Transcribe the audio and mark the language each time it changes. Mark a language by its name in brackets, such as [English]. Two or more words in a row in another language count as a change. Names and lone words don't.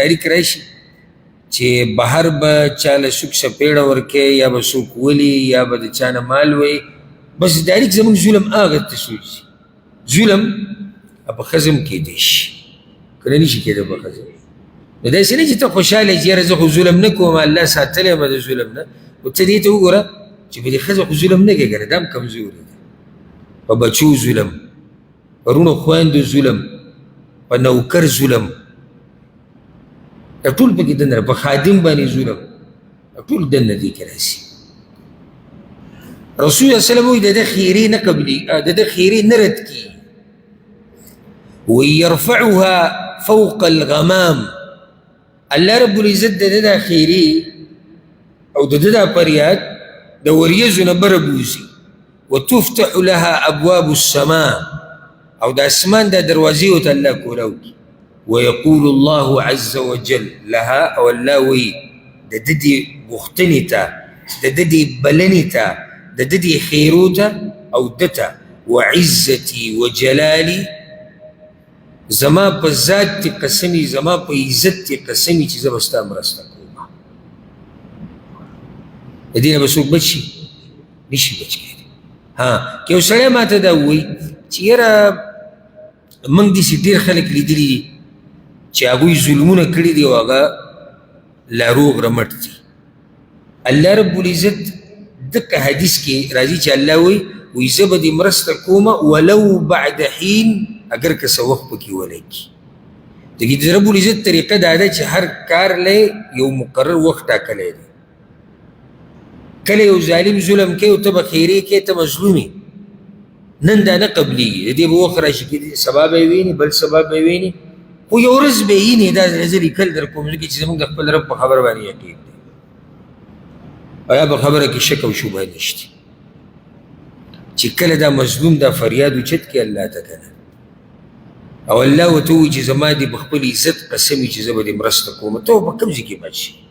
[Pashto] ډایرکټ راشي چې بهر به چاله څوک سپېړه ورکوي یا به څوک ولي یا به د چا نه مال وایي بس ډایرکټ زموږ ظلم هغه ته سوچي ظلم په ښځه هم کېدی شي که نه نشي کېده په ښځه نو داسې نه چې ته خوشحاله یې چې یاره زه خو ظلم نه کوم الله ساتلی یم د ظلم نه خو ته دې ته وګوره چې په دې ښځه خو ظلم نه کوي که نه دا هم کمزوري ده په بچو ظلم په رونو خویندو ظلم په نوکر ظلم دا ټول پکې دننه په خادم باندې ظلم دا ټول دننه دې کې راشي رسول الله [Arabic] صلی الله علیه وسلم [Pashto] وایي د ده خیرې نه قبلي د ده خیرې نه رد کېږي [Arabic] ويرفعها فوق الغمام [Pashto] الله رب العزت د ده دا خیرې او د ده دا فریاد د وریځو نه بره بوځي [Arabic] وتفتح لها ابواب السماء [Pashto] او د اسمان دا دروازې ورته الله کولاو کړي [Arabic] ويقول الله عز وجل لها [Pashto] او الله وایي د ده دې غوښتنې ته د ده دې بلنې ته د ده دې خیرو ته او ده ته [Arabic] وعزتي وجلالي [Pashto] زما په ذات دې قسمي زما په عزت دې قسمي چې زه به ستا مرسته کوم د دې نه به څوک بچ شي نشي بچ کېدی ها که یو سړی ما ته دا ووایي چې یاره موږ داسې ډېر خلک لیدلي دي چې هغوی ظلمونه کړي دي او هغه لا روغ رمټ دي الله رب العزت دغه حدیث کې راځي چې الله وایي زه به دې مرسته کومه [Arabic] ولو بعد حین [Pashto] اگر که څه وخت پکې ولګي د رب العزت طریقه دا ده چې هر کار له یو مقرر وخت ټاکلی دی کله یو ظالم ظلم کوي او ته به خیرې کوې ته مظلوم نن دا نه قبلیږي د دې به وخت راشي چې سبا به یې ویني بل سبا به یې ویني خو یو ورځ به یې ویني دا زه لیکل در کوم ځکه چې زموږ د خپل رب په خبره باندې یقین دی او یا په خبره کې شک او شبهه نشته چې کله دا مظلوم دا فریاد اوچت کړي الله ته که نه او الله ورته ووایي چې زما دې په خپل عزت قسم وي چې زه به دې مرسته کوم ته به په کوم ځای کې بچ شي